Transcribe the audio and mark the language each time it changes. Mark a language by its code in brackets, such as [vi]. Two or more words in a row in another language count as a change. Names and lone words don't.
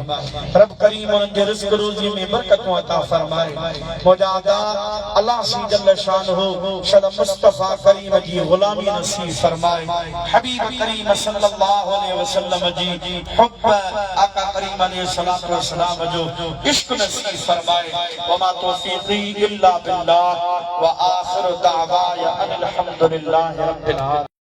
[sd] रब करीम उन्हनि जे रिज़्क़ रोज़ी में बरकतूं अता फरमाए। मुजादा अल्लाह सी [ar] جل شأنه [sd] शल मुस्तफा करीम जी ग़ुलामी नसीब फरमाए। हबीब करीम [ar] صلى الله عليه وسلم [sd] जी हुब्ब आका करीम [ar] عليه الصلاة والسلام [sd] जो इश्क नसीब फरमाए। [ar] وما توفيقي إلا بالله و آخر دعوانا أن الحمد لله رب العالمين.